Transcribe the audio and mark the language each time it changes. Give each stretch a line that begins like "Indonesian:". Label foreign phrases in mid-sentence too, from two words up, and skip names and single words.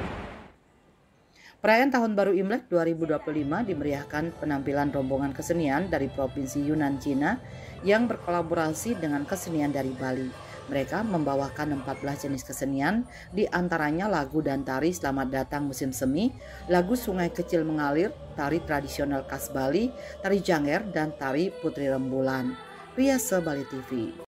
Indonesian: Perayaan Tahun Baru Imlek 2025 dimeriahkan penampilan rombongan kesenian dari Provinsi Yunnan, Cina yang berkolaborasi dengan kesenian dari Bali. Mereka membawakan 14 jenis kesenian, di antaranya lagu dan tari Selamat Datang Musim Semi, lagu Sungai Kecil Mengalir, tari tradisional khas Bali, tari Janger, dan tari Putri Rembulan. Riasa Bali TV.